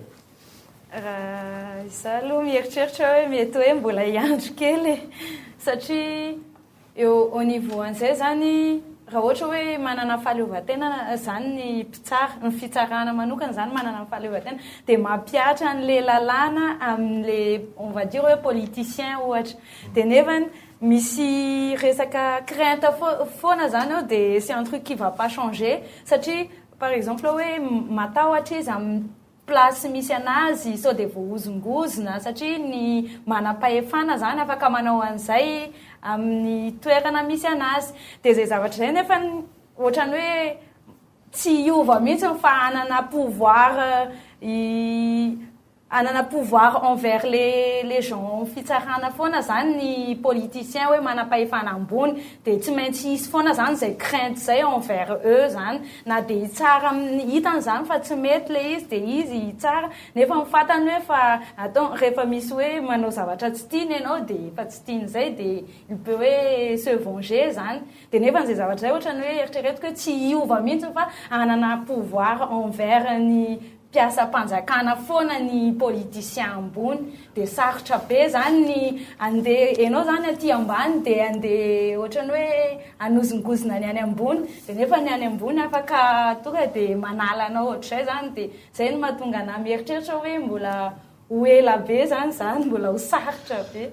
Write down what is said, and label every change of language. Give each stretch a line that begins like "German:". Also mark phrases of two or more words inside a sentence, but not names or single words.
Malagasy: Raha izaho aloha mieritreritra hoe mety hoe mbola iandry kely satria eo
French: au niveau
Malagasy: an'izay zany raha ohatra hoe manana fahaleovan-tena zany ny ny fitsarana manokana zany manana fahaleovan-tena dia mampiatra an'le lalàna amin'le
French: on va dire
Malagasy: hoe politicien ohatra dia nefany misy resaka crainte foana zany ao dia
French: c'est un truc qui va pas changer
Malagasy: satria
French: par exemple
Malagasy: hoe matahotra izy amin'ny place misy anazy sao dia voahozongozona satria ny manam-pahefana zany afaka manao an'izay amin'ny toerana misy anazy dia zay zavatra zay nefa ohatrany hoe tsy hiova mihitsy fa anana
French: pouvoir envers les gens
Malagasy: fitsarana foana zany ny politicien hoe manam-pahefana ambony dia tsy maintsy hisy foana zany zay crainte zay
French: envers eux
Malagasy: zany na dia hitsara hitany zany fa tsy mety le izy dia izy hitsara nefa mifantany hoe fa atao rehefa misy hoe manao zavatra tsy tiany ianao dia efa tsy tiany zay dia
French: il peut
Malagasy: hoe
French: se venger
Malagasy: zany dia nefa n'izay zavatra zay ohatrany hoe eritreretiko hoe tsy hiova mihitsy fa anana
French: pouvoir envers
Malagasy: ny mpiasa-mpanjakana foana ny politicien ambony dia sarotra be zany ny andeha ianao zany aty ambany dia andeha ohatrany hoe anozongozona ny any ambony dia nefa ny any ambony afaka tonga dia manala anao ohatr'izay zany dia zay no mahatonga ana mieritreritra hoe mbola ho ela be zany mbola ho sarotra be